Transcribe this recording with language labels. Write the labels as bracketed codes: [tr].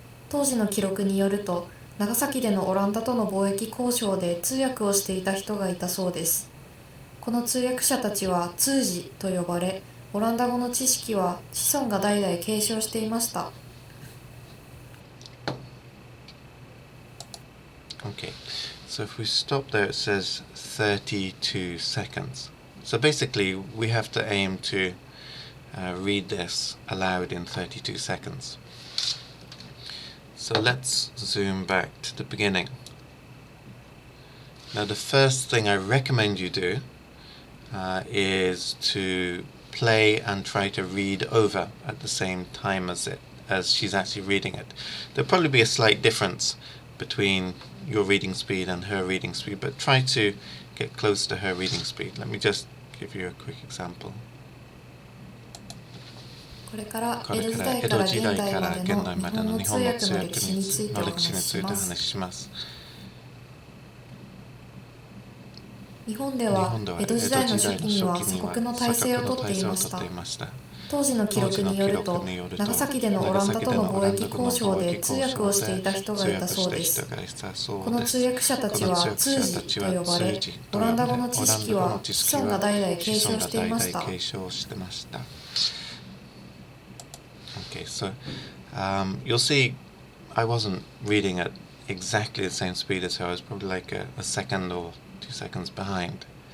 [ja] 当時の記録によると、長崎でのオランダとの貿易交渉で通訳をしていた人がいたそうです。この通訳者たちは通詞と呼ばれ、オランダ語の知識は子孫が代々継承していました。 [en] Okay, so if we stop there, it says 32 seconds. So basically, we have to aim to read this aloud in 32 seconds. So let's zoom back to the beginning. Now, the first thing I recommend you do is to play and try to read over at the same time as she's actually reading it. There'll probably be a slight difference between your reading speed and her reading speed, but try to get close to her reading speed. Let me just give you a quick example. [ja] これから江戸時代から現代までの日本の通訳の歴史についてお話しします。日本では江戸時代の初期には鎖国の体制をとっていました。当時の記録によると、長崎でのオランダとの貿易交渉で通訳をしていた人がいたそうです。この通訳者たちは通詞と呼ばれ、オランダ語の知識は子孫が代々継承していました。 [en] Okay, so you'll see I wasn't reading at exactly the same speed as her. I was probably like a second or 2 seconds behind.